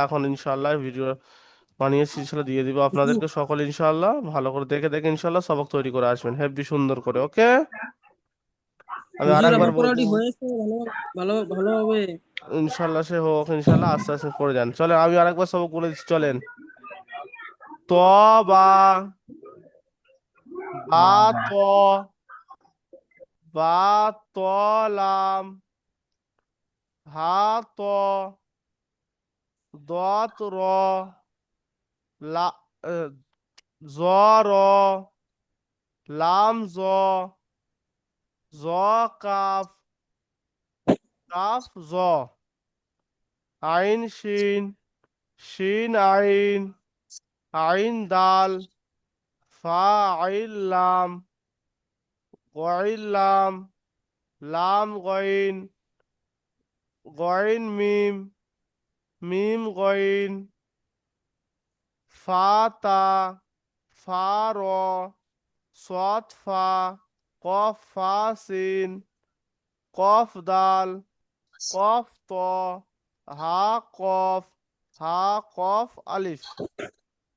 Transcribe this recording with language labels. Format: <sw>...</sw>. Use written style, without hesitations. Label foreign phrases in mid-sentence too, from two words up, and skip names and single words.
<bn>এখন ইনশাল্লাহ ভিডিও বানিয়েছি, সেটা দিয়ে দিব আপনাদেরকে সকলে ইনশাল্লাহ। ভালো করে দেখে দেখে ইনশাল্লাহ সবক তৈরি করে আসবেন হেব্বি সুন্দর করে, ওকে? আমি হুজুর আরেকবার আমার পড়াটি হয়েছে ভালো ভালো ভালোভাবে ইনশাল্লাহ সে হোক ইনশাল্লাহ, আস্তে আস্তে করে যান। চলেন আমি আরেকবার সবক বলে দিচ্ছি, চলেন।</bn> <ar>ت با با ت با ت لام حا ت د ت ر لا ج ر لام ج، ج كاف، كاف ج, عين شين، شين عين، عين دال، فا عين لام، غين لام، لام غين, غين ميم، ميم غين، فا تا، فا ر, صاد فا، قاف فا سين، قاف دال، قاف طا، حا كف، حا كف ألف.</ar>